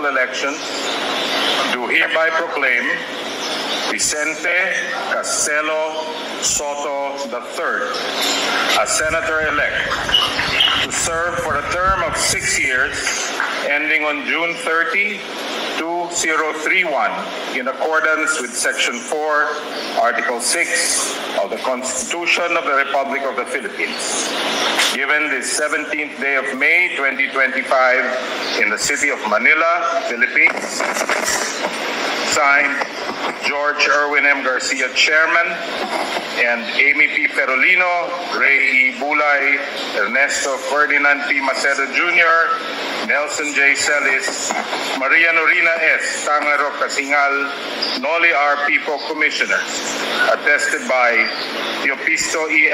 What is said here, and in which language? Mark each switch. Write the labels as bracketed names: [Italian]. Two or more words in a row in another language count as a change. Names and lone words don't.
[English] elections, do hereby proclaim Vicente Castelo Soto III as senator-elect to serve for a term of 6 years ending on June 30, 2031 in accordance with Section 4, Article 6 of the Constitution of the Republic of the Philippines. Given the 17th day of May 2025 in the city of Manila, Philippines, signed George Erwin M. Garcia, Chairman, and Amy P. Perolino, Ray E. Bulay, Ernesto Ferdinand P. Maceda Jr., Nelson J. Celis, Maria Norina S. Tangaro Casingal, Noli R. Pipo, Commissioners, attested by Teopisto E.